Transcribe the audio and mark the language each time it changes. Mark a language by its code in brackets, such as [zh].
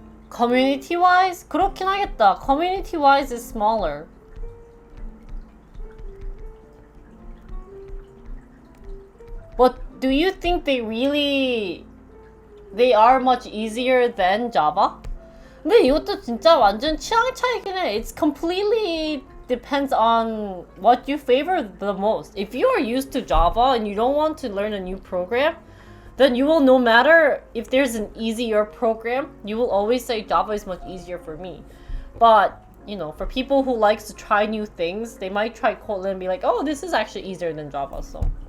[en] Community-wise? [ko] 그렇긴 하겠다. [en] Community-wise is smaller. But do you think they are much easier than Java? [ko] 근데 이것도 진짜 완전 취향 차이긴 해. [en] It's completely depends on what you favor the most. If you are used to Java and you don't want to learn a new program, then you will, no matter if there's an easier program, you will always say Java is much easier for me. But, you know, for people who likes to try new things, they might try Kotlin and be like, oh, this is actually easier than Java, so.